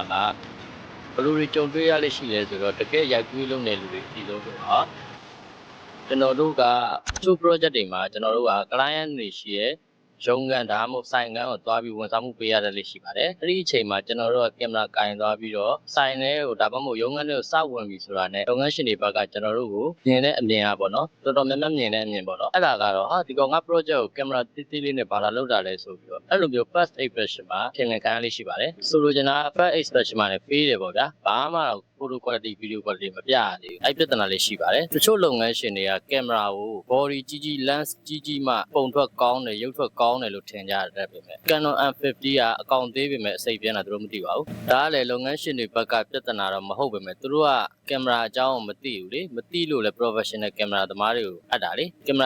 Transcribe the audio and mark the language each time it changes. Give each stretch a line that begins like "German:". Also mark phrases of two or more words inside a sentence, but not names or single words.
Burmese: ကဘယ်လိုတွေကြုံတွေ့ရလိမ့်ရှိလဲဆိုတော့တကယ်ရိုက်ကူးလုံးတဲ့လူတွေဒီလိုတော့ကျွန်တော်တို့ကချိုး project တွေမှာကျွန်တော်တို့က client တွေရှိရဲရုံးကန်ဒါမှမဟုတ်ဆိုင်ကန်ကိုသွားပြီးဝန်ဆောင်မှုပေးရတယ်လို့ရှိပါတယ်အဲ့ဒီအချိန်မှာကျွန်တော်တို့ကကင်မရာကင်သွားပြီးတော့ဆိုင်ထဲကိုဒါမှမဟုတ်ရုံးကန်တွေကိုစဝင်ပြီဆိုတာနဲ့လုပ်ငန်းရှင်တွေဘက်ကကျွန်တော်တို့ကိုမြင်တဲ့အမြင်ပါတော့တော်တော်များများမြင်တဲ့အမြင်ပေါ့နော်အဲ့ဒါကတော့ဟာဒီ ကောင်က project ကိုကင်မရာတိတိလေးနဲ့ဘာလာလုပ်တာလဲဆိုပြီးတော့အဲ့လိုမျိုး
English: first impression
Burmese: မှာထင်လည်ခံရလေးရှိပါတယ်ဆိုလိုချင်တာ
English: first impression
Burmese: မှာလည်းပေးတယ်ပေါ့ဗျာဘာမှတော့
English: photo quality video quality
Burmese: မပြရသေးဘူးအဲ့ပြဿနာလေးရှိပါတယ်တချို့လုပ်ငန်းရှင်တွေကကင်မရာကို body ကြီးကြီး lens ကြီးကြီးမှပုံထွက်ကောင်းတယ်ရုပ်ထွက်ကော င်းတယ်လို့ထင်ကြတယ်ပဲ Canon M50 ကအကောင့်သေးပေမဲ့အစိပ်ပြန်တာသူတို့မသိပါဘူးဒါကလည်းလုပ်ငန်းရှင်တွေဘက်ကပြဿနာတော့မဟုတ်ပေမဲ့သူတို့ကကင်မရာအကြောင်းကိုမသိဘူးလေမသိလို့လည်း professional ကင်မရာသမားတွေကိုအပ်တာလေကင်မရာအ